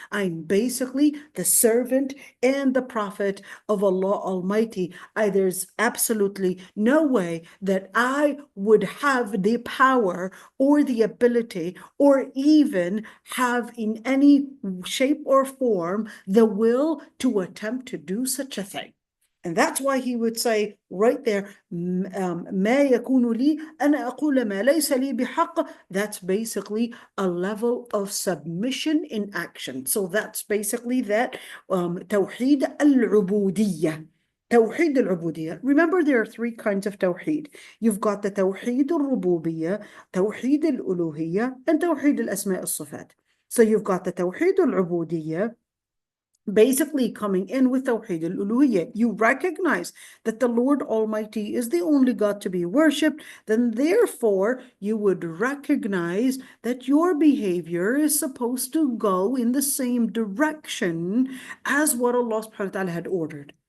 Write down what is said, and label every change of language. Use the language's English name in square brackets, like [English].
[English] I'm basically the servant and the prophet of Allah Almighty. There's absolutely no way that I would have the power or the ability or even have in any shape or form the will to attempt to do such a thing. And that's why he would say right there, [Arabic] ما يكون لي أن أقول ما ليس لي بحق. [English] That's basically a level of submission in action. So that's basically that توحيد العبودية. [Arabic] توحيد العبودية. [English] Remember, there are three kinds of tawheed. You've got the [Arabic] توحيد الربوبية, توحيد الألوهية, and توحيد الأسماء الصفات. [English] So you've got the توحيد العبودية, basically coming in with Tawheed al-Uluhiyyah. You recognize that the Lord Almighty is the only God to be worshipped, then therefore you would recognize that your behavior is supposed to go in the same direction as what Allah subhanahu wa ta'ala had ordered.